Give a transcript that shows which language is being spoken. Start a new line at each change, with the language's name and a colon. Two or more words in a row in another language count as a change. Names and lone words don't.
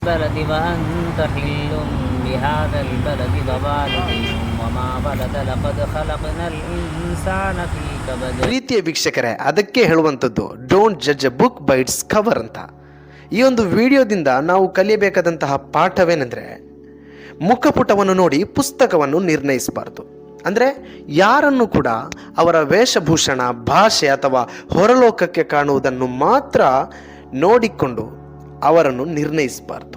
Arabic: البلد وأنت حل بهذا البلد ووالد وما ولد لقد خلقنا الإنسان في كبد.
Kannada: ಪ್ರೀತಿಯ ವೀಕ್ಷಕರೇ, ಅದಕ್ಕೆ ಹೇಳುವಂಥದ್ದು
English: don't judge a book by its cover
Kannada: ಅಂತ. ಈ ಒಂದು ವಿಡಿಯೋದಿಂದ ನಾವು ಕಲಿಯಬೇಕಾದಂತಹ ಪಾಠವೇನೆಂದರೆ, ಮುಖಪುಟವನ್ನು ನೋಡಿ ಪುಸ್ತಕವನ್ನು ನಿರ್ಣಯಿಸಬಾರ್ದು. ಅಂದರೆ ಯಾರನ್ನು ಕೂಡ ಅವರ ವೇಷಭೂಷಣ, ಭಾಷೆ ಅಥವಾ ಹೊರಲೋಕಕ್ಕೆ ಕಾಣುವುದನ್ನು ಮಾತ್ರ ನೋಡಿಕೊಂಡು ಅವರನ್ನು ನಿರ್ಣಯಿಸಬಾರ್ದು.